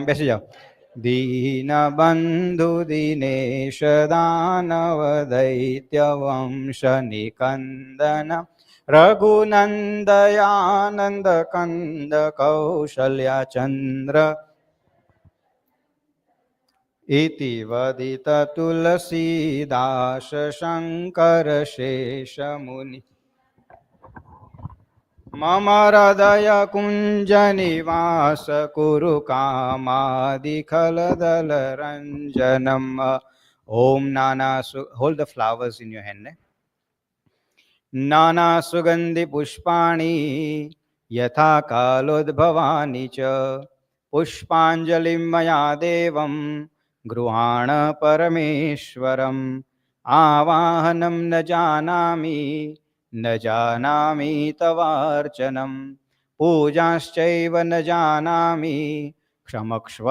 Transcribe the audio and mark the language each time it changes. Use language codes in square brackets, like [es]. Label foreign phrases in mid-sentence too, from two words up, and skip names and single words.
[gu] બેસી જાઓ. [awa] दीनबंधु दिनेश दानव दैत्य वंश निकंदन रघुनंदयानंद कंद कौशल्या चंद्र इति वदित तुलसीदास शंकर शेष मुनि. मम हृदय कुंज निवास कुरु कामादिखलदल रंजनम. [sa] ओम नाना. [en] Hold the flowers in your hand. [sa] नाना सुगन्धि पुष्पाणि यथा कालोद्भवानि च पुष्पाञ्जलिम् मया देवम् गृहाण परमेश्वरम आवाहनं न जानामि न जानामि तवार्चनं पूजाश्चैव न जानामि क्षमक्ष्व